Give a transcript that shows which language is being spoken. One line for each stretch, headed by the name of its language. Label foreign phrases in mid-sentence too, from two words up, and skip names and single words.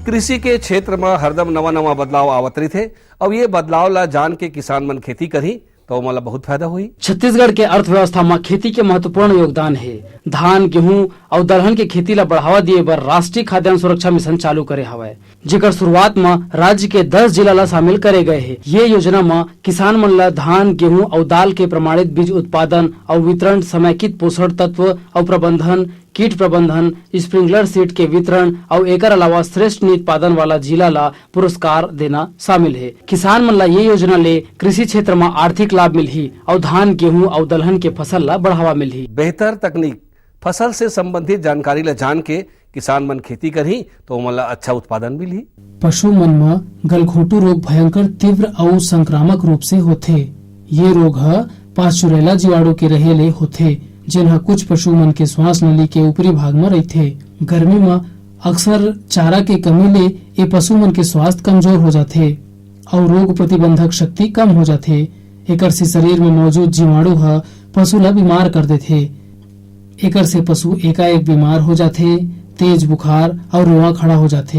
Chhattisgarhi: कृषि के क्षेत्र में हरदम नवा बदलाव आवत रही थे और ये बदलाव ला जान के किसान मन खेती करी तो मला बहुत फायदा हुई। छत्तीसगढ़ के अर्थव्यवस्था में खेती के महत्वपूर्ण योगदान है। धान गेहूं और दलहन के खेती ला बढ़ावा दिए बर राष्ट्रीय खाद्यान्न सुरक्षा मिशन चालू करे हवय, जेकर शुरुआत में राज्य के 10 जिला ला शामिल करे गए हैं। ये योजना में किसान मन ला धान गेहूं और दाल के प्रमाणित बीज उत्पादन और वितरण, समेकित पोषण तत्व और प्रबंधन, कीट प्रबंधन, स्प्रिंकलर सीड के वितरण और एकर अलावा श्रेष्ठ उत्पादन वाला जिला ला पुरस्कार देना शामिल है। किसान मन ला ये योजना ले कृषि क्षेत्र में आर्थिक लाभ मिलही और धान गेहूं और दलहन के फसल ला बढ़ावा मिलही। बेहतर तकनीक, फसल से संबंधित जानकारी ला जान के किसान मन खेती करही तो मला अच्छा उत्पादन मिलही। पशु मन में गलघोटू रोग भयंकर तीव्र और संक्रामक रूप से होथे। ये रोग है पास्चुरेला जीवाणु के रहेले होथे, जिन्हा कुछ पशु मन के श्वास नली के ऊपरी भाग में रहते। गर्मी में अक्सर चारा के कमी ले ये पशु मन के स्वास्थ्य कमजोर हो जाते और रोग प्रतिबंधक शक्ति कम हो जाते। एकर से शरीर में मौजूद जीवाणु है पशु ला बीमार कर देते। एकर से पशु एकाएक बीमार हो जाते, तेज बुखार और रोआ खड़ा हो जाते।